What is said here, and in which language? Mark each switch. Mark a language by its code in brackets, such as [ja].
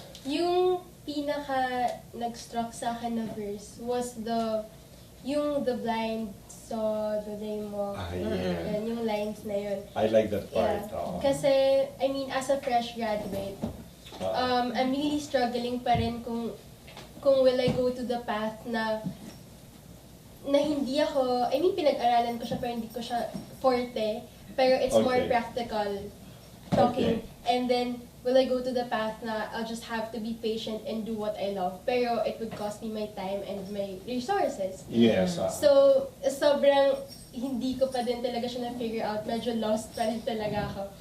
[tl] Yung pinaka nag-struck sa akin na [en] verse was the blind saw the lame walk. Yeah. [tl] Yan, yung lines na yun. [en] I like that part. Yeah. Oh. Kasi, I mean, as a fresh graduate, I'm really struggling [tl] pa rin kung [en] will I go to the path na [tl] na hindi ako, [en] I mean, [tl] pinag-aralan ko siya pero hindi ko siya forte. [en] Pero it's more Okay. practical talking. Okay. And then, will I go to the path na I'll just have to be patient and do what I love. Pero it would cost me my time and my resources. Yes. [tl] So, sobrang hindi ko pa din talaga siya na-figure out. Medyo lost pa rin talaga ako.